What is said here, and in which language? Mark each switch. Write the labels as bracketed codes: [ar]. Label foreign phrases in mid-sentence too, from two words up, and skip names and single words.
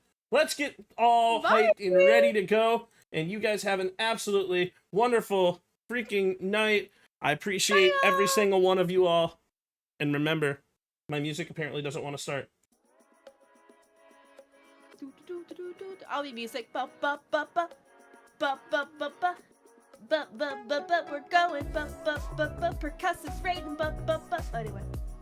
[en] Let's get all hyped and ready to go. And you guys have an absolutely wonderful freaking night. I appreciate every single one of you all. And remember, my music apparently doesn't want to start. I'll be music. Ba ba ba ba ba ba ba ba ba ba ba ba. We're going ba ba ba ba. Percussive rating ba ba ba. Anyway.